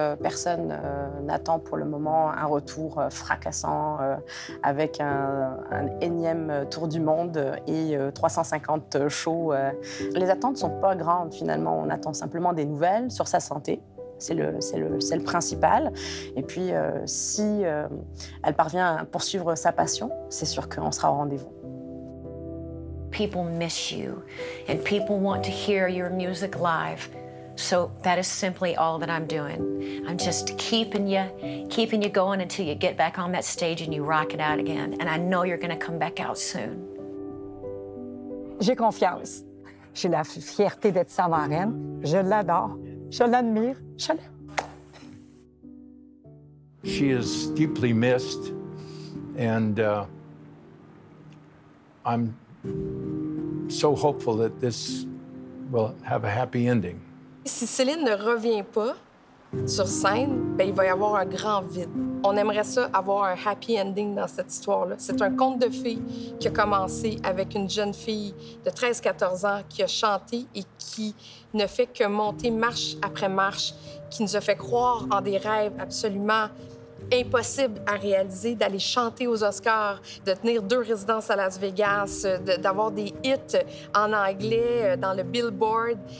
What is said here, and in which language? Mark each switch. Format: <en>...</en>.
<fr>Personne n'attend pour le moment un retour fracassant avec un énième tour du monde et 350 shows. Les attentes ne sont pas grandes, finalement. On attend simplement des nouvelles sur sa santé. C'est le principal. Et puis, si elle parvient à poursuivre sa passion, c'est sûr qu'on sera au rendez-vous.</fr> <en>People miss you, and people want to hear your music live. So that is simply all that I'm doing. I'm just keeping you going until you get back on that stage and you rock it out again. And I know you're going to come back out soon.</en> <fr>J'ai confiance. J'ai la fierté d'être sa marraine. Je l'adore. Je l'admire. Je l'aime.</fr> <en>She is deeply missed, and I'm so hopeful that this will have a happy ending.</en> <fr>Si Céline ne revient pas sur scène, ben il va y avoir un grand vide. On aimerait ça avoir un happy ending dans cette histoire-là. C'est un conte de fées qui a commencé avec une jeune fille de 13-14 ans qui a chanté et qui ne fait que monter marche après marche, qui nous a fait croire en des rêves absolument impossible à réaliser, d'aller chanter aux Oscars, de tenir 2 résidences à Las Vegas, d'avoir des hits en anglais dans le Billboard.</fr>